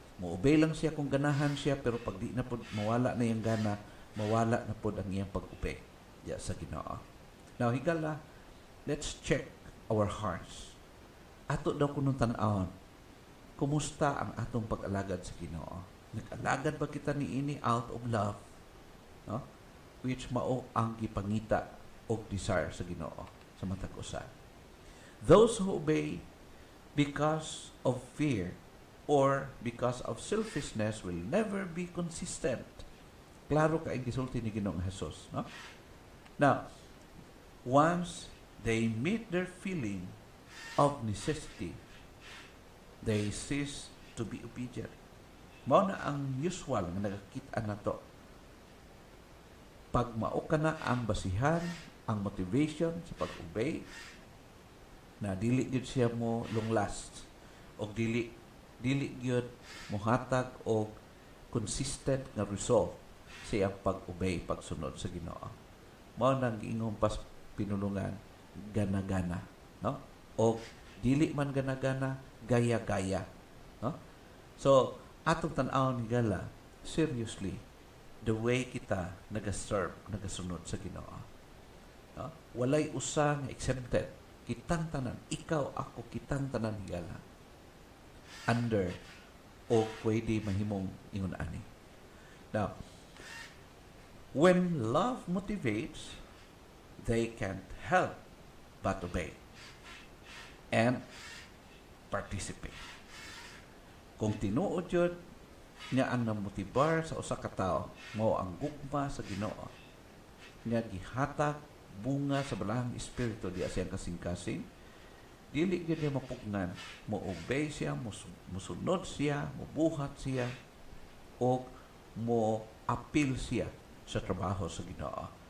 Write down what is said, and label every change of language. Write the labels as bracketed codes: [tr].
[ceb] Mo-obey lang siya kung ganahan siya, pero pag di na po mawala na yung gana, mawala na po ang iyang pag-obey diya sa Ginoo. [en] Now, higala, let's check our hearts. [ceb] Ato daw kunong tan-awon, kumusta ang atong pag-alagad sa Ginoo? Nag-alagad ba kita niini out of love? Which mao ang gipangita o desire sa Ginoo sa matag usa. [en] Those who obey because of fear or because of selfishness will never be consistent. [ceb] Klaro ka ang gisulti ni Ginoong Jesus. [en] Now, once they meet their feeling of necessity, they cease to be obedient. [ceb] Mao na ang usual nga nagakita na to. Pag mao ka na ang basihan, ang motivation sa pag-obey, na dili gyud siya mo long last, o dili gyud mohatag og consistent nga resolve sa iyang pag-obey, pagsunod sa Ginoo. Mao nang giingong pas pinulungan gana-gana, no? O dili man gana-gana, gaya-gaya, no? So atong tan-awon higala, seriously, the way kita nagaserve, nagasunod sa Ginoo. No? Walay usa nga exempted. Kitang tanan, ikaw, ako, kitang tanan higala. Under o pwede mahimong ingon ani. [en] Now, when love motivates, they can't help but obey and participate. [ceb] Kung tinuod yun, nga ang namotibar sa usa ka tawo mao ang gugma sa Ginoo nga gihatag bunga sa balahang espiritu di asiyang kasing-kasing, dili gyud niya mapugnan, mo-obey siya, musunod siya, mubuhat siya, o mo-appeal siya sa trabaho sa Ginoo.